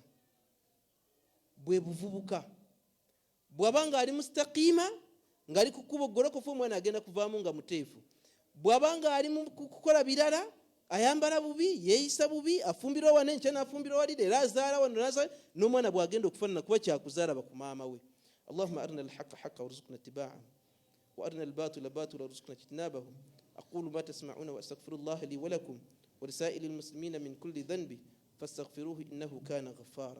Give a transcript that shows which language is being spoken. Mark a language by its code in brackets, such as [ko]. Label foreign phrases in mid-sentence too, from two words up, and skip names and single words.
[lg] Bwe buvubuka bw'aba ng'ali mustaqiima, ng'ali ku kkubo ggolokofu, omwana agenda kuvaamu nga muteefu. Bw'aba ng'ali mu kukola birala, ayambala bubi, yeeyisa bubi, afumbirwa wano enkya n'afumbirwa wali, leero azaala wano n'azaala, n'omwana bw'agenda okufaanana kuba kyakuzaala ba ku maama we. [ar] اللهم أرنا الحق حقا وارزقنا اتباعه وأرنا الباطل باطلا وارزقنا اجتنابه. أقول ما تسمعون وأستغفر الله لي ولكم ولسائر المسلمين من كل ذنب فاستغفروه إنه كان غفارا.